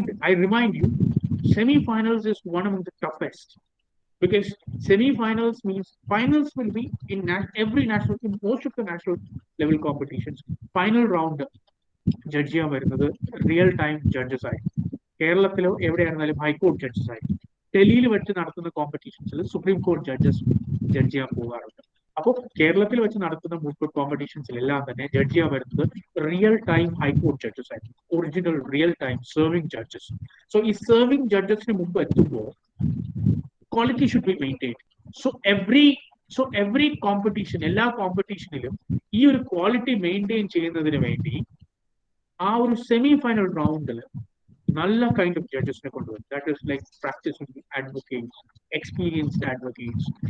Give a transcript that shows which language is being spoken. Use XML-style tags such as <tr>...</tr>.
<en>I remind you, semi-finals is one of the toughest, because semi-finals means finals will be in most of the national level competitions.</en> <ml>Final round judge ചെയ്യാൻ വരുന്നത് real time judges ആയിരിക്കും. കേരളത്തിലോ എവിടെയായിരുന്നാലും high court judges ആയിരിക്കും. ഡൽഹിയിൽ വെച്ച് നടത്തുന്ന കോമ്പറ്റീഷൻസിൽ supreme കോടതി judges judge ചെയ്യാൻ പോകാറുണ്ട്. അപ്പോൾ കേരളത്തിൽ വെച്ച് നടത്തുന്ന മൂട്ട് കോമ്പറ്റീഷൻസിലെല്ലാം തന്നെ ജഡ്ജ് ചെയ്യാൻ വരുന്നത് റിയൽ ടൈം ഹൈക്കോർട്ട് ജഡ്ജസ് ആയിരിക്കും, original real time serving judges. So ഈ സെർവിംഗ് ജഡ്ജസിന് മുമ്പ് എത്തുമ്പോൾ</ml> <en>quality should be maintained. So every so every competition,</en> <ml>എല്ലാ കോമ്പറ്റീഷനിലും ഈ ഒരു ക്വാളിറ്റി മെയിൻറ്റെയിൻ ചെയ്യുന്നതിന് വേണ്ടി ആ ഒരു സെമി ഫൈനൽ റൗണ്ടിൽ നല്ല കൈൻഡ് ഓഫ് ജഡ്ജസിനെ കൊണ്ടുവരും.</ml> <en>That is like practicing advocates, experienced advocates.</en>